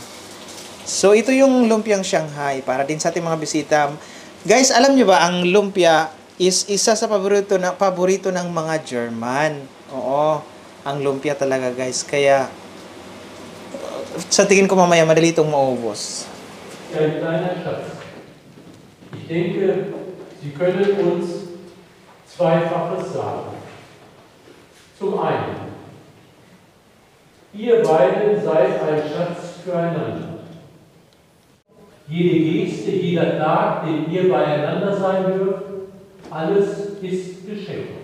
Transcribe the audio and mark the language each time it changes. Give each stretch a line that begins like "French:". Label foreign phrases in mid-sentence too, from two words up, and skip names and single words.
Filipino: So ito yung lumpiang Shanghai para din sa ating mga bisita. Guys, alam niyo ba ang lumpia is isa sa paborito ng mga German. Oo, ang lumpia talaga guys. Kaya sa tingin ko mamaya madali itong maubos.
German: Ein kleiner Schatz. Ich denke, Sie können uns Zweifaches sagen. Zum einen, ihr beiden seid ein Schatz füreinander. Jede Geste, jeder Tag, den ihr beieinander sein dürft, alles ist Geschenk.